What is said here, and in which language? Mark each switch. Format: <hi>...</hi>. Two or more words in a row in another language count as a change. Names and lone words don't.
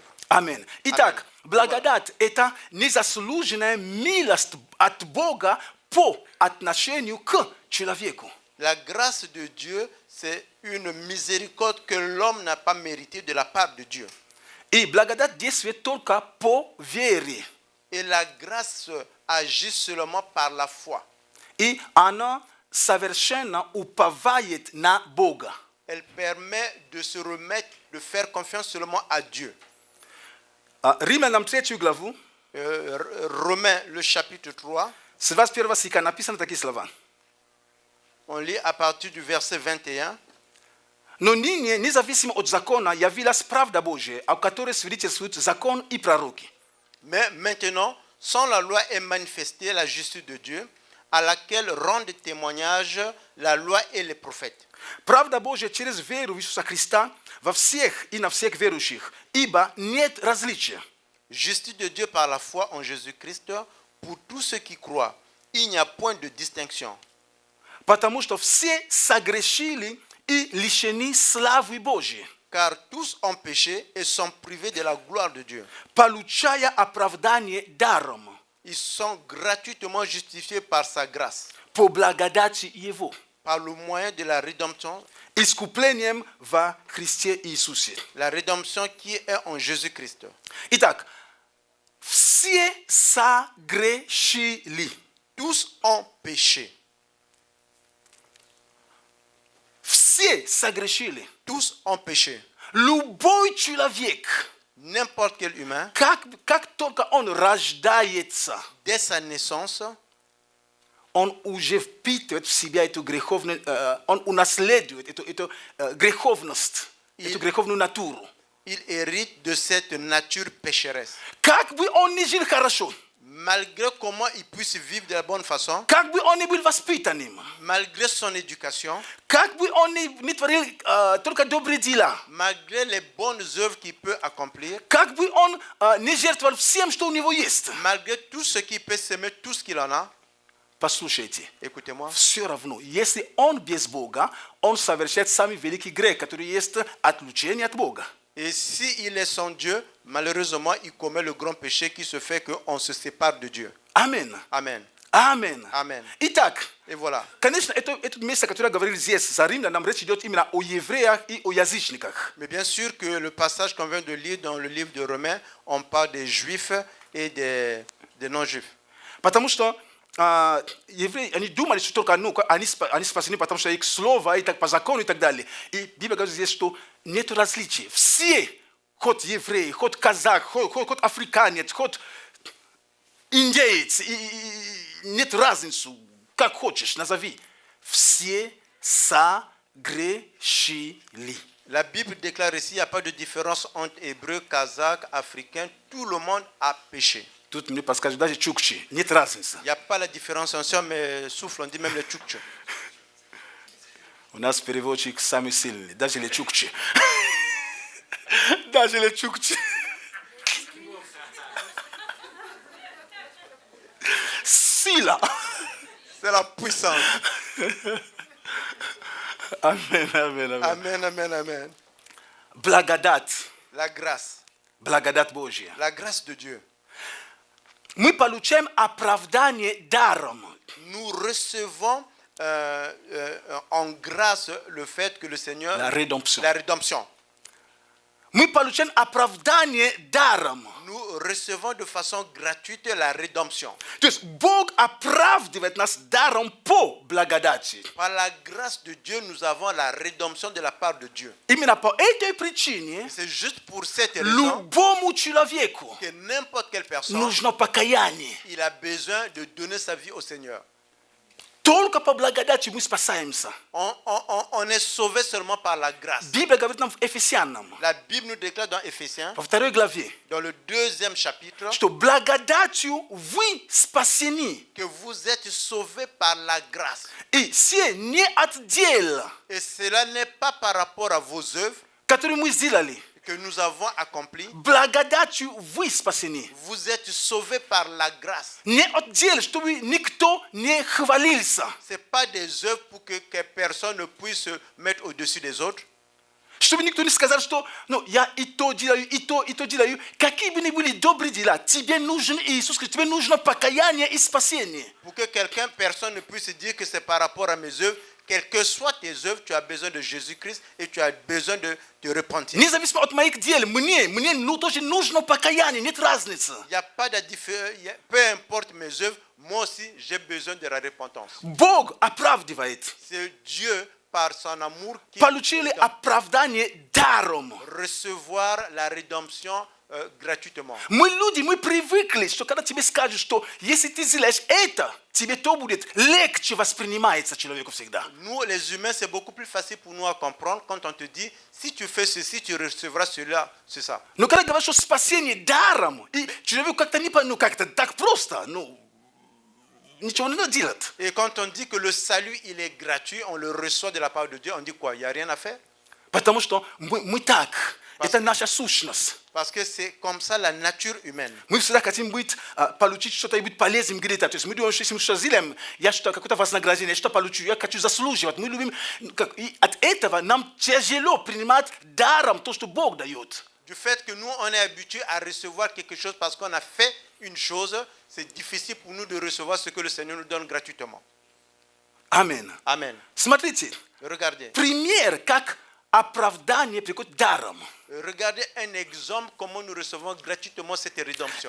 <ru>Аминь. Итак, благодать – это незаслуженная милость от Бога по отношению к человеку.</ru> <fr>La grâce de Dieu, c'est une miséricorde que l'homme n'a pas méritée de la part de Dieu.</fr> <ru>И благодать действует только по вере.</ru> <fr>Et la grâce agit seulement par la foi.</fr> <ru>И она совершенно уповает на Бога.</ru> <fr>Elle permet de se remettre, de faire confiance seulement à Dieu.</fr> <ru>Римлянам 3 главу,</ru> <fr>Romains, le chapitre 3,</fr> <ru>с 21 стиха написано такие слова.</ru> <fr>on lit à partir du verset 21.</fr> <ru>Но ныне, независимо от закона, явилась правда Божия, о которой свидетельствуют закон и пророки.</ru> <fr>Mais maintenant, sans la loi est manifestée la justice de Dieu, à laquelle rendent témoignage la loi et les prophètes.</fr> <ru>Правда Божия через веру в Иисуса Христа во всех и на всех верующих, ибо нет различия.</ru> <fr>Justice de Dieu par la foi en Jésus-Christ pour tous ceux qui croient. Il n'y a point de distinction.</fr> <ru>Потому что все согрешили и лишены славы Божьей,</ru> <fr>Car tous ont péché et sont privés de la gloire de Dieu.</fr> <ru>получая оправдание даром</ru> <fr>Ils sont gratuitement justifiés par sa grâce,</fr> <ru>по благодати Его,</ru> <fr>par le moyen de la rédemption,</fr> <ru>искуплением во Христе Иисусе.</ru> <fr>la rédemption qui est en Jésus-Christ.</fr> <ru>Итак, все согрешили.</ru> <fr>Tous ont péché.</fr> <ru>Все согрешили.</ru> <fr>Tous ont péché.</fr> <ru>Любой человек,</ru> <fr>N'importe quel humain,</fr> <ru>как только он рождается,</ru> <fr>dès sa naissance,</fr> <ru>он уже впитывает в себя эту греховную, он унаследует эту греховность, эту греховную натуру.</ru> <fr>il hérite de cette nature pécheresse.</fr> <ru>Как бы он ни жил хорошо,</ru> <fr>Malgré comment il puisse vivre de la bonne façon,</fr> <ru>как бы он ни был воспитанным,</ru> <fr>malgré son éducation,</fr> <ru>как бы он ни творил только добрые дела,</ru> <fr>malgré les bonnes œuvres qu'il peut accomplir,</fr> <ru>как бы он не жертвовал всем, что у него есть.</ru> <fr>malgré tout ce qu'il peut s'aimer, tout ce qu'il en a,</fr> <ru>Послушайте,</ru> <fr>écoutez-moi,</fr> <ru>все равно, если он без Бога, он совершает самый великий грех, который есть отлучение от Бога.</ru> <fr>Et s'il est son Dieu, malheureusement, il commet le grand péché qui se fait qu'on se sépare de Dieu. Amen. Amen. Amen. Amen.</fr> <ru>Itak.</ru> <fr>Et voilà. Kanisa eto mesa katura gavril zies zarim na mrechi dot imina o yevrea I o yazishnikak. Mais bien sûr que le passage qu'on vient de lire dans le livre de Romains, on parle des juifs et des non-juifs.</fr> <ru>Потому что евреи, они думали, что только они спасены, потому что их слово и так по закону и так далее. И Библия говорит здесь, что нет различий. Все, хоть евреи, хоть казах, хоть африканец, хоть индеец, нет разницы, как хочешь, назови. Все согрешили.</ru> <fr>La Bible déclare ici, il n'y a pas de différence entre hébreux, kazakhs, africains. Tout le monde a péché.</fr> <ru>Тут мне подскажут, даже чукчи, нет разницы.</ru> <fr>Il n'y a pas la différenciation, mais souffle, on dit même les tchoukchs.</fr> <ru>У нас переводчик самый сильный, даже les чукчи. Даже les чукчи. Sila.</ru> <fr>C'est la puissance. Amen, amen, amen. Amen, amen, amen.</fr> <ru>Благодать.</ru> <fr>La grâce.</fr> <ru>Благодать Божья.</ru> <fr>La grâce de Dieu.</fr> <ru>Мы получаем оправдание даром.</ru> <fr>Nous recevons en grâce le fait que le Seigneur... La rédemption. La rédemption.</fr> <ru>Мы получаем оправдание даром.</ru> <fr>Nous recevons de façon gratuite la rédemption.</fr> <ru>То есть Бог оправдывает нас даром по благодати.</ru> <fr>Par la grâce de Dieu, nous avons la rédemption de la part de Dieu.</fr> <ru>Именно по этой причине</ru> <fr>C'est juste pour cette raison</fr> <ru>любому человеку</ru> <fr>que n'importe quelle personne,</fr> <ru>нужно покаяние.</ru> <fr>il a besoin de donner sa vie au Seigneur.</fr> <ru>Только по благодати мы спасаемся.</ru> <fr>On est sauvé seulement par la grâce.</fr> <ru>Библия говорит нам в Ефесянам,</ru> <fr>La Bible nous déclare dans Éphésiens,</fr> <ru>во 2 главе,</ru> <fr>dans le 2e chapitre,</fr> <ru>что благодатью вы спасены.</ru> <fr>que vous êtes sauvés par la grâce.</fr> <ru>И все не от дел,</ru> <fr>Et cela n'est pas par rapport à vos œuvres</fr> <ru>которые мы сделали.</ru> <fr>que nous avons accompli.</fr> <ru>Благодатью вы спасены.</ru> <fr>Vous êtes sauvés par la grâce.</fr> <ru>Не от дел, чтобы никто не хвалился.</ru> <fr>Ce n'est pas des œuvres pour que personne ne puisse se mettre au-dessus des autres.</fr> <ru>Чтобы никто не сказал, что ну, я и то делаю, и то делаю. Какие бы ни были добрые дела, тебе нужен Иисус Христос, тебе нужно покаяние и спасение.</ru> <fr>Pour que personne ne puisse dire que c'est par rapport à mes œuvres. Quelles que soient tes œuvres, tu as besoin de Jésus-Christ et tu as besoin de te repentir.</fr> <ru>Независимо от моих дел, мне тоже нужно покаяние, нет разницы.</ru> <fr>Il n'y a pas de différence. Peu importe mes œuvres, moi aussi, j'ai besoin de la repentance.</fr> <ru>Бог оправдывает.</ru> <fr>C'est Dieu, par son amour, qui</fr> <ru>Получили оправдание даром.</ru> <fr>recevoir la rédemption gratuitement.</fr> <ru>Мы люди, мы привыкли, что когда тебе скажут, что если ты сделаешь это, тебе то будет легче воспринимается человеку всегда.</ru> <fr>Nous, les humains, c'est beaucoup plus facile pour nous à comprendre quand on te dit, si tu fais ceci, tu recevras cela, c'est ça.</fr> <ru>Но когда говорят, что спасение даром, и человеку как-то не ну как-то так просто, ничего не надо делать.</ru> <fr>Et quand on dit que le salut, il est gratuit, on le reçoit de la part de Dieu, on dit quoi? Il n'y a rien à faire?</fr> <ru>Потому что мы так, это наша сущность.</ru> <fr>Parce que c'est comme ça la nature humaine.</fr> <ru>Мы всегда хотим получить что-то и быть полезным где-то. То есть мы думаем, что если мы что-то сделаем, я что-то, какое-то вознаграждение, я что-то получу, я хочу заслуживать. Мы любим, и от этого нам тяжело принимать даром то, что Бог дает.</ru> <fr>Du fait que nous, on est habitué à recevoir quelque chose parce qu'on a fait une chose, c'est difficile pour nous de recevoir ce que le Seigneur nous donne gratuitement. Amen. Amen.</fr> <ru>Смотрите,</ru> <fr>Regardez.</fr> <ru>пример, как оправдание приходит даром.</ru> <fr>Regardez un exemple comment nous recevons gratuitement cette rédemption.</fr>